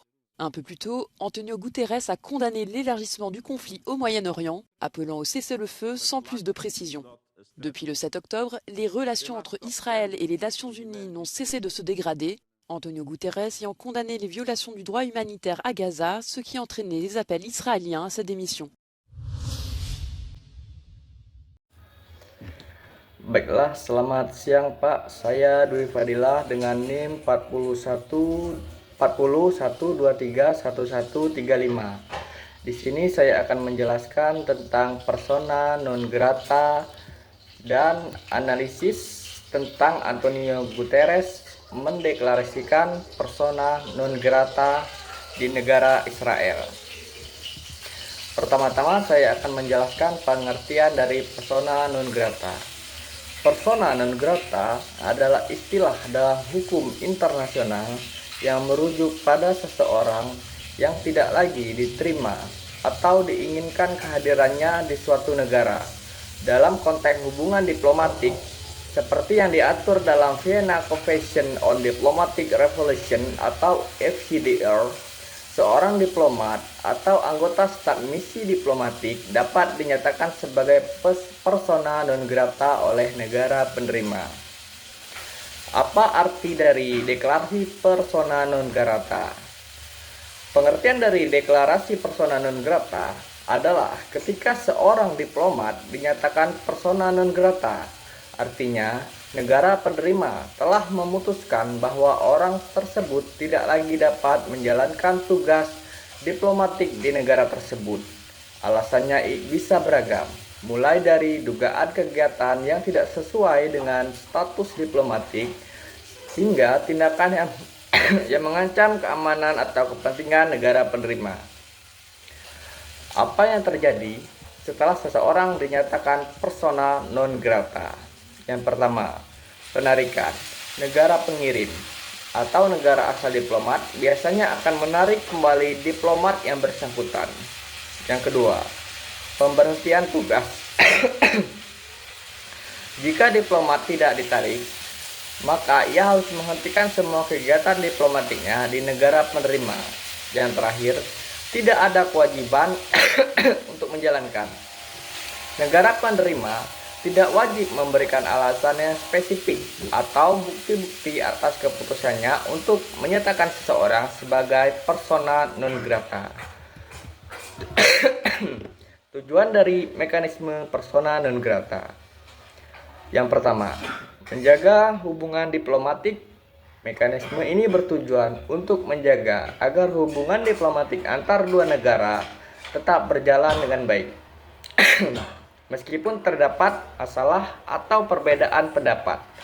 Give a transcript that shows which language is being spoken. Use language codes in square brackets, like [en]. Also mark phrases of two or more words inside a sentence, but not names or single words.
[fr] Un peu plus tôt, Antonio Guterres a condamné l'élargissement du conflit au Moyen-Orient, appelant au cessez-le-feu sans plus de précision. Depuis le 7 octobre, les relations entre Israël et les Nations Unies n'ont cessé de se dégrader, Antonio Guterres ayant condamné les violations du droit humanitaire à Gaza, ce qui a entraîné les appels israéliens à sa démission. [id] Baiklah, selamat siang Pak. Saya Dwi Fadilah dengan NIM 4111231135. Di sini saya akan menjelaskan tentang [la] persona non grata [id] dan analisis tentang Antonio Guterres mendeklarasikan [la] persona non grata [id] di negara Israel. Pertama-tama saya akan menjelaskan pengertian dari [la] persona non grata. Persona non grata [id] adalah istilah dalam hukum internasional yang merujuk pada seseorang yang tidak lagi diterima atau diinginkan kehadirannya di suatu negara dalam konteks hubungan diplomatik seperti yang diatur dalam Vienna Convention on Diplomatic Relations atau FCDR. Seorang diplomat atau anggota staf misi diplomatik dapat dinyatakan sebagai [la] persona non grata [id] oleh negara penerima. Apa arti dari deklarasi [la] persona non grata? [id] Pengertian dari deklarasi [la] persona non grata [id] adalah ketika seorang diplomat dinyatakan [la] persona non grata, [id] artinya negara penerima telah memutuskan bahwa orang tersebut tidak lagi dapat menjalankan tugas diplomatik di negara tersebut. Alasannya bisa beragam, mulai dari dugaan kegiatan yang tidak sesuai dengan status diplomatik hingga tindakan yang mengancam keamanan atau kepentingan negara penerima. Apa yang terjadi setelah seseorang dinyatakan [la] persona non grata? [id] Yang pertama, penarikan. Negara pengirim atau negara asal diplomat biasanya akan menarik kembali diplomat yang bersangkutan. Yang kedua, pemberhentian tugas. Jika diplomat tidak ditarik, maka ia harus menghentikan semua kegiatan diplomatiknya di negara penerima. Yang terakhir, tidak ada kewajiban untuk menjalankan. Negara penerima tidak wajib memberikan alasan yang spesifik atau bukti-bukti atas keputusannya untuk menyatakan seseorang sebagai [la] persona non grata. [id] Tujuan dari mekanisme [la] persona non grata. [id] Yang pertama, menjaga hubungan diplomatik. Mekanisme ini bertujuan untuk menjaga agar hubungan diplomatik antar dua negara tetap berjalan dengan baik. Meskipun terdapat masalah atau perbedaan pendapat.